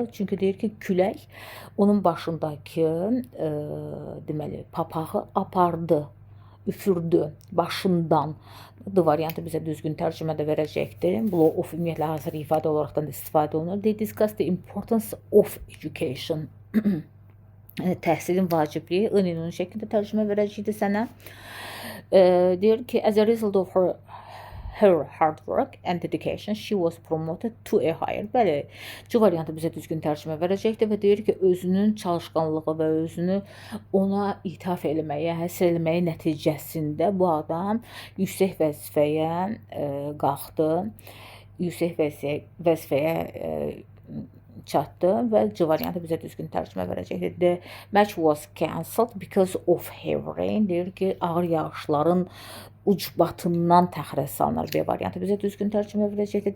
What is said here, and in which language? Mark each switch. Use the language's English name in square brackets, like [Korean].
[Azerbaijani] Çünki deyir ki, külək onun başındakı deməli papağı apardı, üfürdü başından. D variantı bizə düzgün tərcümədə verəcəkdir. Blow off ümumiyyətlə hazır ifadə olaraqdan da istifadə olunur. [English] They discuss the importance of education. [Azerbaijani] Təhsilin vacibliyi, ünlü şəkildə tərcümə verəcəkdir sənə. Deyir ki, [English] as a result of her hard work and dedication, she was promoted to a higher. [Azerbaijani] Bəli, C variantı bizə düzgün tərcümə verəcəkdir və deyir ki, özünün çalışqanlığı və özünü ona ithaf eləməyə, həsr eləməyə nəticəsində bu adam yüksək vəzifəyə qalxdı, yüksək vəzifəyə çatdı və C variantı bizə düzgün tərcümə verəcəkdir. [English] The match was cancelled because of heavy rain. [Azerbaijani] Deyir ki, ağır yağışların ucbatından təxirə salınır. B variantı bizə düzgün tərcümə verəcəkdir.